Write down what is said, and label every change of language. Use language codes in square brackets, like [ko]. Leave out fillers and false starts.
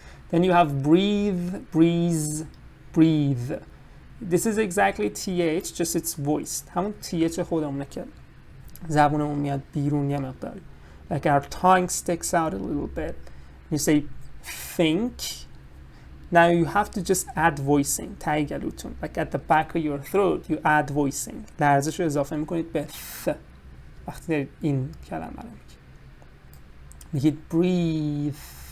[en] Then you have breathe, breeze, breathe. This is exactly th, just it's voiced. [fa] همون th خودمونه که زبونمون میاد بیرون یه مقداری. [en] Like our tongue sticks out a little bit. You say think. Now you have to just add voicing. [fa] تای گلوتون. [en] Like at the back of your throat, you add voicing. [fa] لرزش رو اضافه میکنید به th. وقتی دارید این کلمه رو میگید breathe.